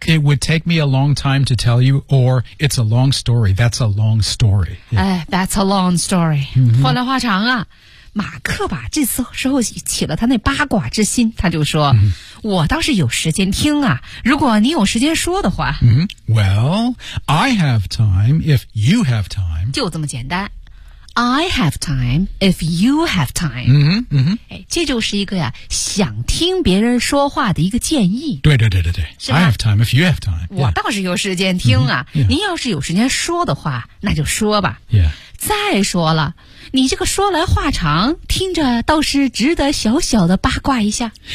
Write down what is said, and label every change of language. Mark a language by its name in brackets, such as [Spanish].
[English] Yeah, it would take me a long time to tell you, or it's a long story. That's a long story. Yeah. That's a long story. [Chinese] 话来话长啊，马克吧，这次时候起了他那八卦之心，他就说、我倒是有时间听啊，如果你有时间说的话。 [English] Well, I have time if you have time. [Chinese] 就这么简单。 [English] I have time if you have time. [Chinese] 这就是一个呀想听别人说话的一个建议。对对对对对。 [English] I have time if you have time.、 [Chinese] 我倒是有时间听啊、您要是有时间说的话那就说吧。再说了，你这个说来话长，听着倒是值得小小的八卦一下。